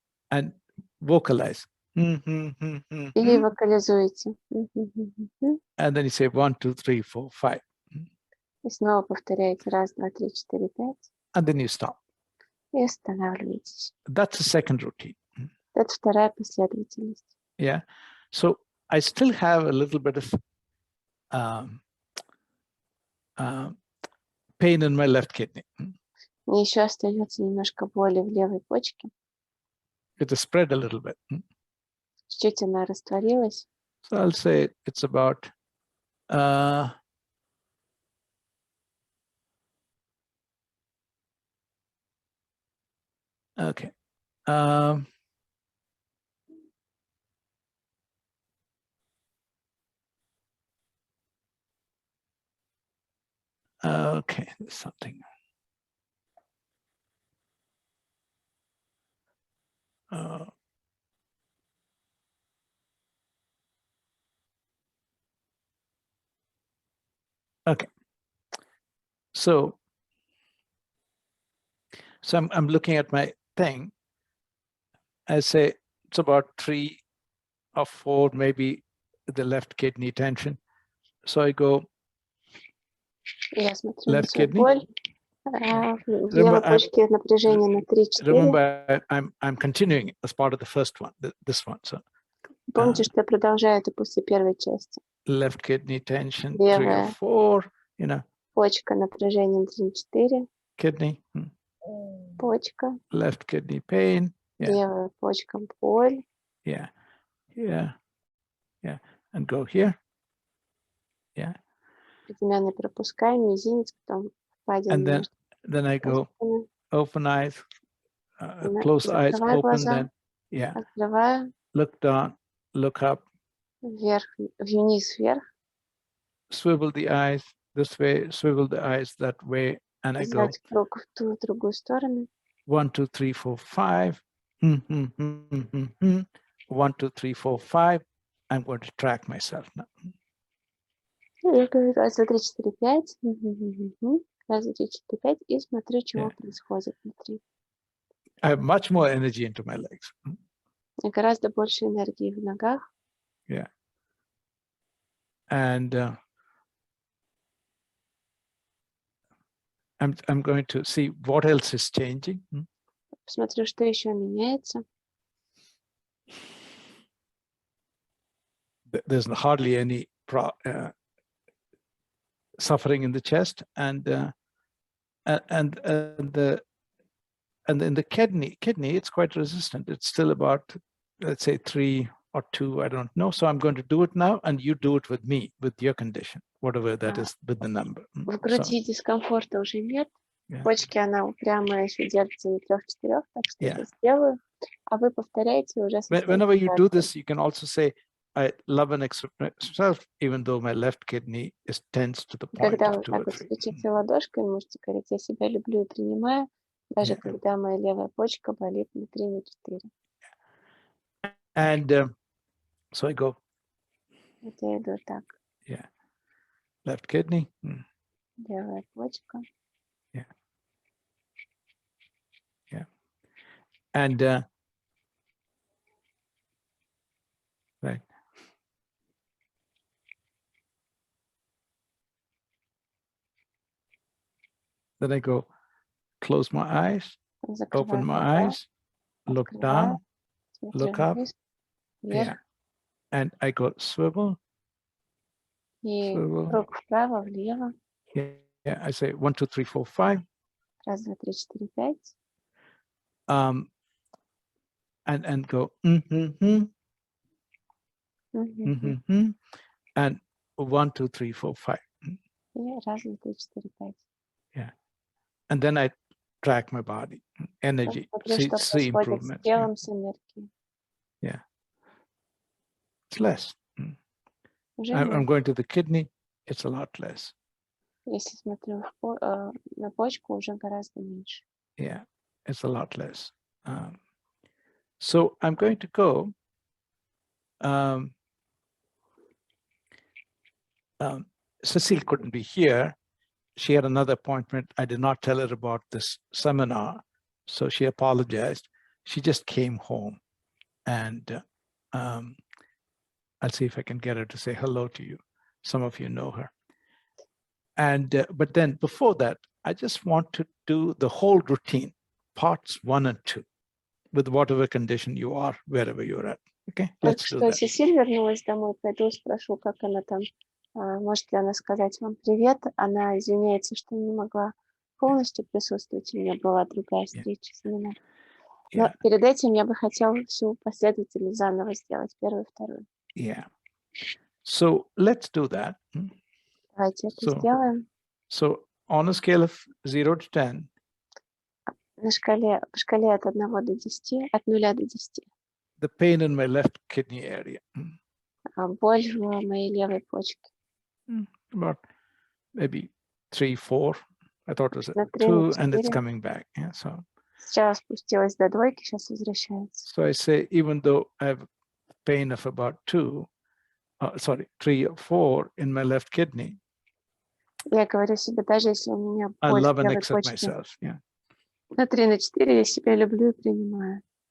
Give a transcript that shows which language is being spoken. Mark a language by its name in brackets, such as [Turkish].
[English] And vocalize. [Russian] И вокализуете. [English] And then you say 1, 2, 3, 4, 5. [Russian] И снова повторяете 1, 2, 3, 4, 5. [English] And then you stop. [Russian] И останавливаетесь. [English] That's the second routine. [Russian] Это вторая последовательность. [English] Yeah. So I still have a little bit of pain in my left kidney. [Russian] Мне еще остается немножко боли в левой почке. [English] It has spread a little bit. [Russian] Чуть-чуть она растворилась. [English] So I'll say it's about okay. Okay, there's something. Okay. So I'm looking at my thing. I say it's about 3 or 4, maybe the left kidney tension. So I go [Russian] Я смотрю [English] left [Russian] на свою [English] kidney. [Russian] боль. В левой почке напряжение на 3-4. [English] Remember, I'm continuing as part of the first one, this one. So [Russian] помните, что я продолжаю это после первой части. [English] Left kidney tension, [Russian] Левая [English] 3 or 4, you know. [Russian] Почка напряжение 3-4. [English] Kidney. [Russian] Почка. [English] Left kidney pain. Yeah. [Russian] Левая почка боль. [English] Yeah. Yeah. Yeah. And go here. Yeah. [Russian] Предмянный пропускаем, мизинец, потом впадина. [English] And then I go open eyes, close eyes, open, [Russian] глаза, [English] then yeah. [Russian] Открываю. [English] Look down, look up. [Russian] Вверх, вниз, вверх. [English] Swivel the eyes this way, swivel the eyes that way, and I go. [Russian] Круг в ту, другую сторону. [English] 1, 2, 3, 4, 5. 1, 2, 3, 4, 5. I'm going to track myself now. [Russian] Я говорю 1, 2, 3, 4, 5. 1, 2, 3, 4, 5. И смотрю, чего происходит внутри. [English] I have much more energy into my legs. [Russian] И гораздо больше энергии в ногах. [English] Yeah. And I'm going to see what else is changing. [Russian] Посмотрю, что еще меняется. [English] There's hardly any suffering in the chest, and in the kidney, it's quite resistant. It's still about, let's say, 3 or 2. I don't know. So I'm going to do it now, and you do it with me, with your condition, whatever that is, with the number. [Russian] В груди дискомфорта уже нет. В почке она упрямая, еще держится на 3-4, так что я сделаю. А вы повторяете уже. [English] Whenever you do this, you can also say, I love and accept myself, even though my left kidney is tense to the point of 2 or 3. [Russian] Когда вы так вот стучите ладошкой, можете говорить, я себя люблю и принимаю, даже когда моя левая почка болит на 3-4. [English] And so I go. [Russian] Вот я иду так. [English] Yeah. Left kidney. [Russian] Левая почка. [English] Yeah. Yeah. And right. Then I go close my eyes, open my eyes, look down, look up. Yeah. And I go swivel. [Russian] Сwivel. Круг вправо, влево. [English] Yeah. I say 1, 2, 3, 4, 5. [Russian] Раз, два, три, четыре, пять. [English] And go and 1, 2, 3, 4, 5. [Russian] И раз, два, три, четыре, пять. [English] Yeah. And then I track my body, energy, see improvements. [Russian] Телом, с энергией. [English] Yeah. It's less. I'm going to the kidney, it's a lot less. [Russian] Если смотрю на почку, уже гораздо меньше. [English] Yeah, it's a lot less. So I'm going to go. Cecile couldn't be here. She had another appointment. I did not tell her about this seminar, so she apologized. She just came home, and I'll see if I can get her to say hello to you. Some of you know her. And but then before that, I just want to do the whole routine, parts 1 and 2, with whatever condition you are, wherever you're at. Okay, let's do that. [Russian] Сесиль вернулась домой, пойду спрошу, как она там. Может ли она сказать вам привет? Она извиняется, что не могла полностью присутствовать. У меня была другая встреча, семинар. Но перед этим я бы хотела всю последовательность заново сделать, первую, вторую. [English] Yeah. So let's do that. [Russian] Давайте это сделаем. [English] So on a scale of 0 to 10. [Russian] По шкале от 1 до 10, от 0 до 10. [English] The pain in my left kidney area. [Russian] Боль в моей левой почке. [English] About maybe 3, 4. I thought it was 2, and it's coming back. Yeah, so. [Russian] Сейчас спустилась до 2, сейчас возвращается. [English] So I say, even though I have pain of about 3 or 4 in my left kidney. [Russian] Я говорю себе, даже если у меня боль в левой почке на 3 на 4, я себя люблю и принимаю.